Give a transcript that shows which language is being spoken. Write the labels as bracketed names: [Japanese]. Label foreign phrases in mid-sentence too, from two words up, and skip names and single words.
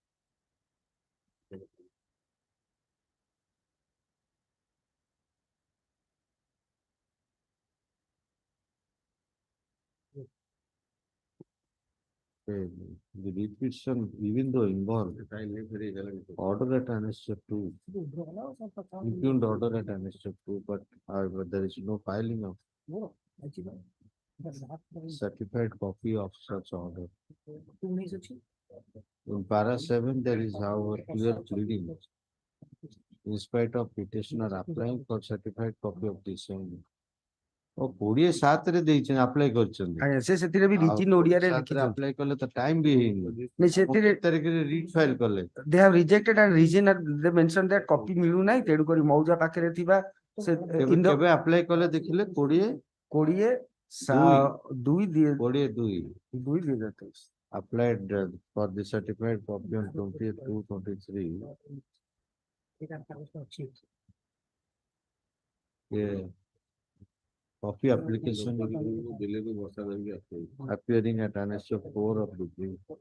[English] The repetition, even though involved, order at annexure 2, impugned order at annexure 2, but however, there is no filing of certified copy of such order. In para 7, there is however clear pleading. In spite of petitioner applying for certified copy of the same. [Odia] ଓ 27 ରେ ଦେଇଛନ୍ତି ଆପ୍ଲାଏ କରିଛନ୍ତି ସେ ସେଥିରେ ବି written ଓଡ଼ିଆରେ ଲେଖିଛନ୍ତି ଆପ୍ଲାଏ କଲେ ତ ଟାଇମ ବି ହେଇନି ନାଇଁ ସେଥିରେ ତାରିଖରେ ରିଟ୍ ଫାଇଲ କଲେ [English] they have rejected and reason they mentioned that copy [Odia] ମିଳୁ ନାହିଁ ତେଣୁ କରି ମୌଜା ପାଖରେ ଥିବା ସେ କେବେ ଆପ୍ଲାଏ କଲେ ଦେଖିଲେ 20 [English] applied for the certified copy on 20/2/23 Yeah. Copy application appearing at Annex 4 of the brief.